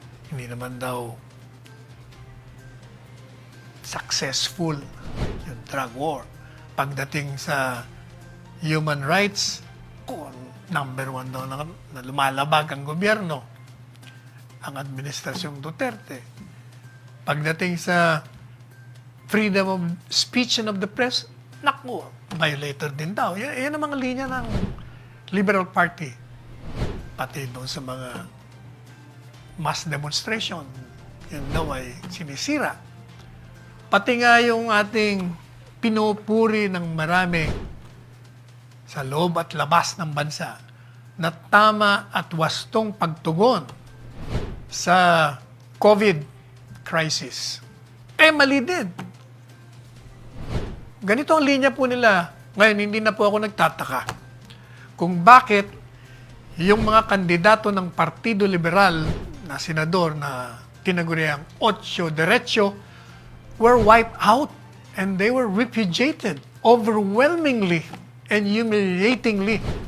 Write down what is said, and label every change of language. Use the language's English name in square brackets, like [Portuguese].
[Filipino] Hindi naman daw successful yung drug war. Pagdating sa human rights, number 1 daw na lumalabag ang gobyerno, ang administrasyong Duterte. Pagdating sa [English] freedom of speech and of the press, [Filipino] naku, violator din daw. Yan ang mga linya ng Liberal Party. Pati doon sa mga mass demonstration, yun daw ay sinisira. Pati nga yung ating pinupuri ng marami sa loob at labas ng bansa na tama at wastong pagtugon sa COVID crisis. Mali din. Ganito ang linya po nila. Ngayon, hindi na po ako nagtataka kung bakit yung mga kandidato ng Partido Liberal na senador na tinaguriang [English] Ocho Derecho were wiped out and they were repudiated overwhelmingly and humiliatingly.